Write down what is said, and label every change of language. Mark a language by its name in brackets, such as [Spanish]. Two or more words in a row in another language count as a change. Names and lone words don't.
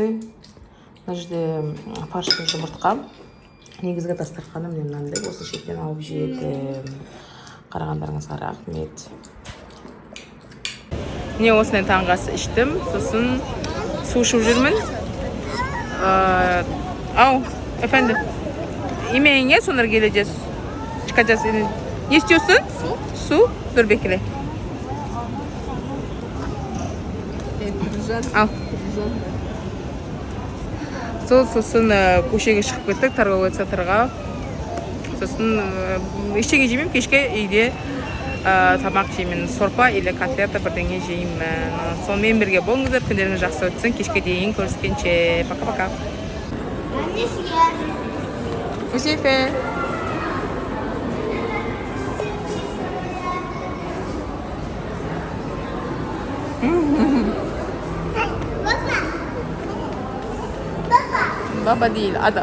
[Kazakh] Мына жерде фаршты жұмыртқа. Негізгі дастарханым мынандай. Осы шеттен алып жедім. Қарағандарыңызға рахмет. Міне осындай таңғы ас іштім. Сосын су ішіп жүрмін. Ау, [Turkish] efendim. Yemeğine sonra geleceğiz. Çıkacağız. Ne istiyorsun? Su. Dur bekle. Al. [Kazakh] Сосын көшеге шығып кеттік, [Russian] торговый центрға. [Kazakh] Сосын ештеңе жемеймін, кешке үйде тамақ жеймін, сорпа или котлета бірдеңе жеймін. Сонымен бірге болыңыздар, күндеріңіз жақсы өтсін. Кешке дейін көріскенше. Пока-пока. Усефе. [Turkish] Baba değil, adam.